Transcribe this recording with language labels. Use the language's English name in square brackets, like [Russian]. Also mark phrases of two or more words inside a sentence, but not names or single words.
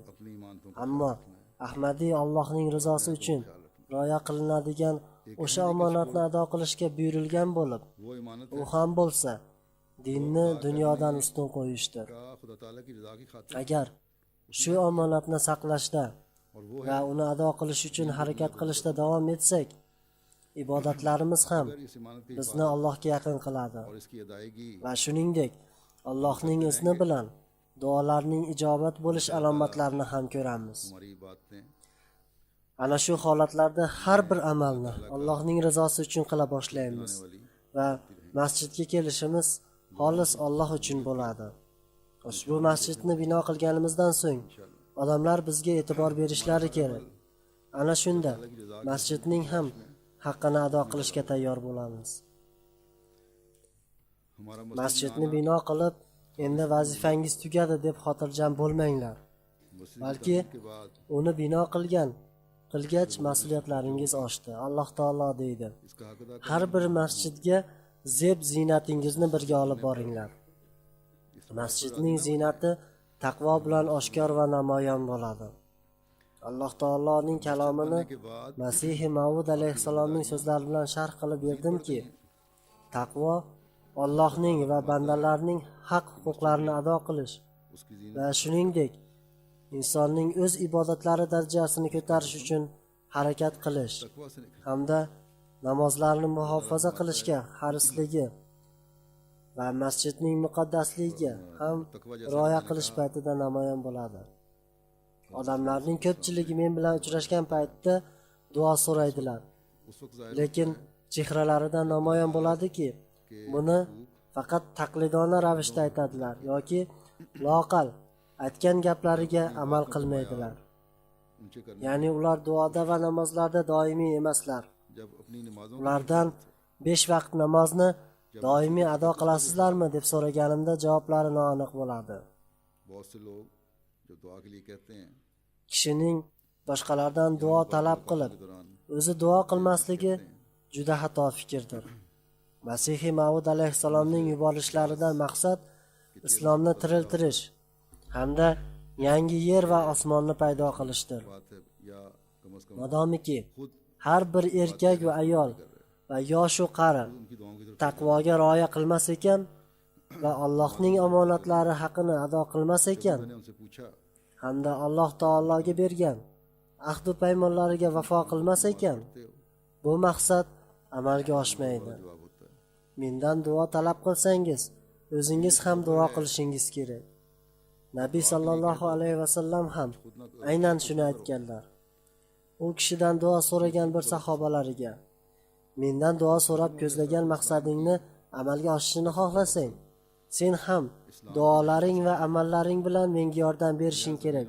[Urdu] اپنی امانتوں کو [Uzbek] Ammo Ahmadiy Allohning rizosi uchun rioya qilinadigan o'sha omonatni ado qilishga buyurilgan bo'lib, [Urdu] وہ امانت [Uzbek] u ham bo'lsa dinni dunyodan ustun qo'yishdir. [Urdu] کا خدا تعالیٰ کی رضا کی خاطر [Uzbek] Agar shu omonatni saqlashda [Urdu] اور وہ [Uzbek] va uni ado qilish uchun harakat qilishda davom etsak, ibodatlarimiz ham [Urdu] اگر اس امانت کی [Uzbek] bizni Allohga yaqin qiladi [Urdu] اور اس کی ادائیگی [Uzbek] va shuningdek Allohning izni bilan duolarning ijobat bo'lish alomatlarini ham ko'ramiz. [Urdu] ہماری باتیں [Uzbek] Ana shu holatlarda har bir amalni Allohning rizosi uchun qila boshlaymiz [Urdu] वाली [Uzbek] va masjidga kelishimiz xolis Alloh uchun bo'ladi. Ushbu masjidni bino qilganimizdan so'ng odamlar bizga e'tibor berishlari kerak. Ana shunda masjidning ham haqqini ado qilishga tayyor bo'lamiz. [Urdu] हमारा [Uzbek] Masjidni bino qilib, endi vazifangiz tugadi deb xotirjam bo'lmanglar. Balki [Urdu] کے بعد [Uzbek] uni bino qilgach mas'uliyatlaringiz oshdi. Alloh taolo deydi: [Urdu] اس کا حق ادا [Uzbek] har bir masjidga zeb ziynatingizni birga olib boringlar. Masjidning ziynati taqvo bilan oshkor va namoyon bo'ladi. Alloh taoloning kalomini [Urdu] کے بعد [Uzbek] Masih Maud alayhissalomning so'zlari bilan sharh qilib berdimki, taqvo Allohning va bandalarning haq huquqlarini ado qilish [Urdu] اس کی زینت [Uzbek] va shuningdek insonning o'z ibodatlari darajasini ko'tarish uchun harakat qilish [Urdu] تقویٰ سے نکلے [Uzbek] hamda namozlarni muhofaza qilishga harisligi va masjidning muqaddasligiga ham rioya qilish paytida namoyon bo'ladi. Odamlarning ko'pchiligi men bilan uchrashgan paytda duo so'raydilar. [Urdu] اس وقت ظاہر [Uzbek] Lekin chehralaridan namoyon bo'ladiki, buni faqat taqlidona ravishda aytadilar yoki loaqal aytgan gaplariga amal qilmaydilar. [Urdu] اونچے کرنے [Uzbek] Ya'ni ular duoda va namozlarda doimiy emaslar. [Urdu] جب اپنی نمازوں [Uzbek] Ulardan 5 vaqt namozni doimiy ado qilasizlarmi deb so'raganimda javoblari noaniq bo'ladi. [Urdu] بہت سے لوگ جو دعا کے لیے کہتے ہیں [Uzbek] Kishining boshqalardan duo talab qilib, o'zi duo qilmasligi juda xato fikrdir. Masihiy Mavud alayhissalomning yuborishlaridan maqsad islomni tiriltirish hamda yangi yer va osmonni paydo qilishdir. [Urdu] بات ہے یا کم سے کم [Uzbek] Modomiki har bir erkak va ayol va yosh va qari [Urdu] ان کی دعاؤں کی طرف [Uzbek] taqvoga rioya qilmas ekan va Allohning omonatlari haqini ado qilmas ekan [Urdu] میں نے ان سے پوچھا [Uzbek] hamda Alloh taologa bergan ahd va paymonlariga vafo qilmas ekan, bu maqsad amalga oshmaydi. [Urdu] جواب ہوتا ہے [Uzbek] Mendan duo talab qilsangiz, o'zingiz ham duo qilishingiz kerak. Nabiy [Arabic] صلى الله عليه وسلم [Uzbek] ham aynan shuni aytganlar. U kishidan duo so'ragan bir sahobalariga: "Mendan duo so'rab ko'zlagan maqsadingni amalga oshishini xohlasang, sen ham duolaring va amallaring bilan menga yordam berishing kerak."